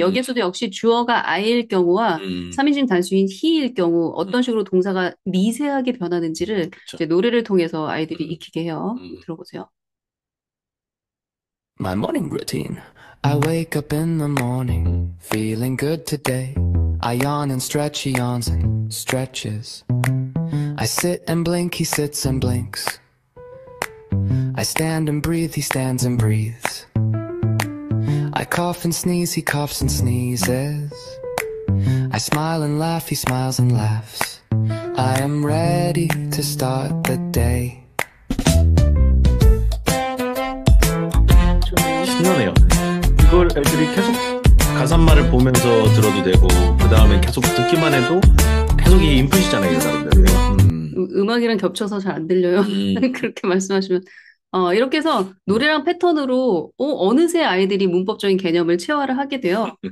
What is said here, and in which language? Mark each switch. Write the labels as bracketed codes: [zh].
[ko] 여기에서도 역시 주어가 I일 경우와 음, 3인칭 단수인 he일 경우 음, 어떤 식으로 동사가 미세하게 변하는지를 그렇죠. 이제 노래를 통해서 아이들이 음, 익히게 해요. 음. 들어보세요. [en] My morning routine. I wake up in the morning, feeling good today. I yawn and stretch, he yawns and stretches. I sit and blink, he sits and blinks. I stand and breathe, he stands and breathes. I cough and sneeze, he coughs and sneezes. I smile and laugh, he smiles and laughs. I am ready to start the day. [ko] 신나네요. 이걸 애들이 계속 가사말을 보면서 들어도 되고 그 다음에 계속 듣기만 해도 계속 이 인풋이잖아요, 여러분들. 음악이랑 겹쳐서 잘 안 들려요. 그렇게 말씀하시면. 이렇게 해서 노래랑 패턴으로 어느새 아이들이 문법적인 개념을 체화를 하게 돼요.